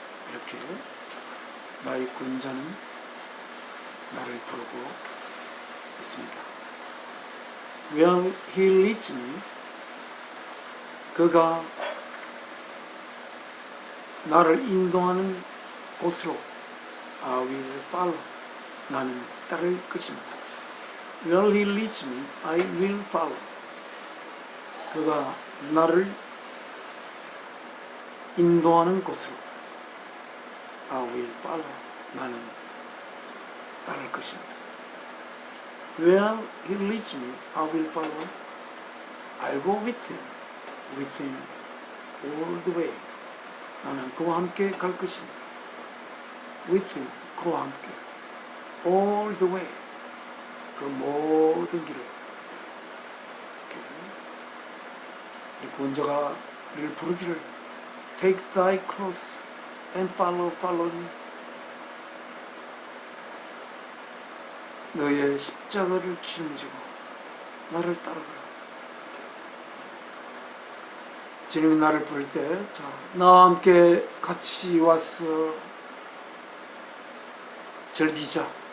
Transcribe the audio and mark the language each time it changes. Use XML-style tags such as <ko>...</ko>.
<ko>이렇게 나의 구원자는 나를 부르고 있습니다.</ko> <en>Where he leads me,</en> <ko>그가 나를 인도하는 곳으로</ko> <en>I will follow,</en> <ko>나는 따를 것입니다.</ko> <en>Where he leads me, I will follow.</en> <ko>그가 나를 인도하는 곳으로</ko> <en>I will follow,</en> <ko>나는 따를 것입니다.</ko> <en>Where he leads me, I will follow. I'll go with him all the way.</en> <ko>나는 그와 함께 갈 것입니다.</ko> <en>With him,</en> <ko>그와 함께.</ko> <en>All the way.</en> <ko>그 모든 길을. 이렇게 구원자가를 부르기를</ko> <en>Take thy cross and follow me.</en> <ko>너의 십자가를 짊어지고 나를 따르라. 주님이 나를 부를 때, 자, 나와 함께 같이 와서 즐기자.</ko>